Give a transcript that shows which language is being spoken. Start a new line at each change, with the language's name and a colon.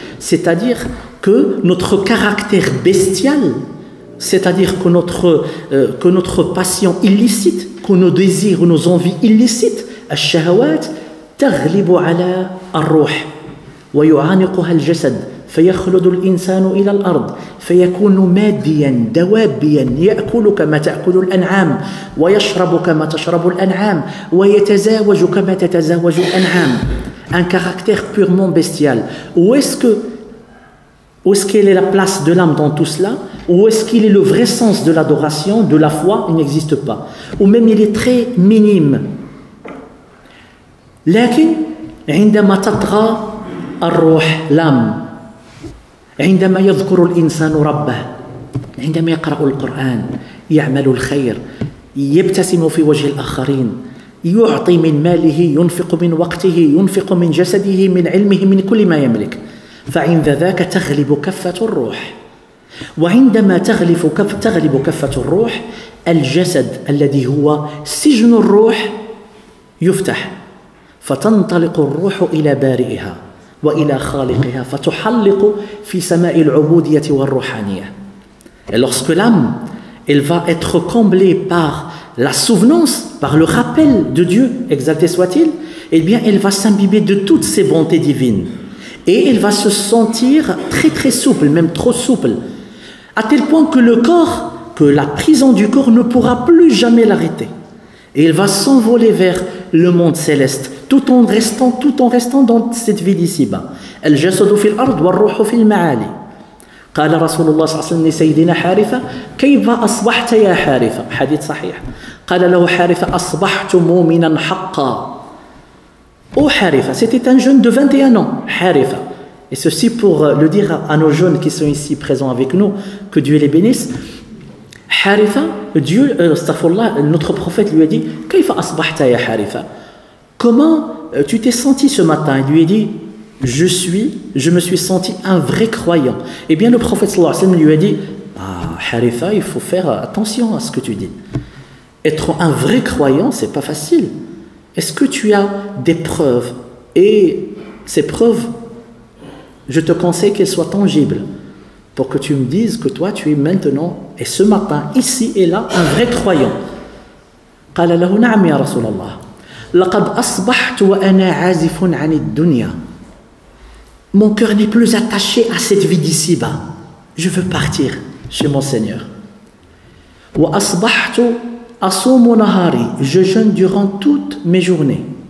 French: C'est-à-dire que notre caractère bestial, c'est-à-dire que notre passion illicite, que nos désirs ou nos envies illicites,
Arabic: الشهوات تغلب على الروح ويعانقها الجسد فيخلد الإنسان إلى الأرض فيكون ماديا دوابيا يأكل كما تأكل الأنعام ويشرب كما تشرب الأنعام ويتزاوج كما تتزاوج الأنعام.
French: Un caractère purement bestial. Où est-ce qu'elle est la place de l'âme dans tout cela? Où est-ce qu'il est le vrai sens de l'adoration, de la foi? Il n'existe pas. Ou même il est très minime.
Arabic: لكن عندما تطغى الروح l'âme عندما يذكر الإنسان ربه عندما يقرأ القرآن يعمل الخير يبتسم في وجه الآخرين يعطي من ماله ينفق من وقته ينفق من جسده من علمه من كل ما يملك فعند ذاك تغلب كفة الروح وعندما تغلب كفة الروح الجسد الذي هو سجن الروح يفتح فتنطلق الروح إلى بارئها وإلى خالقها فتحلق في سماء العبودية والروحانية.
French: Et lorsque l'âme, elle va être comblée par la souvenance, par le rappel de Dieu, exalté soit-il, eh bien elle va s'imbiber de toutes ces bontés divines. Et elle va se sentir très très souple, même trop souple, à tel point que le corps, que la prison du corps ne pourra plus jamais l'arrêter. Et il va s'envoler vers le monde céleste, tout en restant dans cette vie d'ici-bas.
Arabic: الجسد في الأرض والروح في المعالي. قال رسول الله صلى الله عليه وسلم لسيدنا حارثة: كيف أصبحت يا حارثة؟ حديث صحيح. قال له حارثة: أصبحت مؤمنا حقا.
French: Oh Haritha, c'était un jeune de 21 ans, Haritha. Et ceci pour le dire à nos jeunes qui sont ici présents avec nous, que Dieu les bénisse. Haritha, notre prophète lui a dit:
Arabic: Kayfa asbahta ya Haritha?
French: Comment tu t'es senti ce matin? Il lui a dit: je me suis senti un vrai croyant. Eh bien le prophète sallallahu alayhi wa sallam lui a dit: Haritha, il faut faire attention à ce que tu dis. Être un vrai croyant, c'est pas facile. Est-ce que tu as des preuves? Et ces preuves, je te conseille qu'elles soient tangibles, pour que tu me dises que toi tu es maintenant et ce matin, ici et là, un vrai croyant.
Arabic: قال له: نعم يا رسول الله لقد أصبحت وأنا عازف عن الدنيا.
French: Mon cœur n'est plus attaché à cette vie d'ici-bas. Je veux partir chez mon Seigneur.
Arabic: وأصبحت أصوم نهاري.
French: Je jeûne durant toutes mes journées.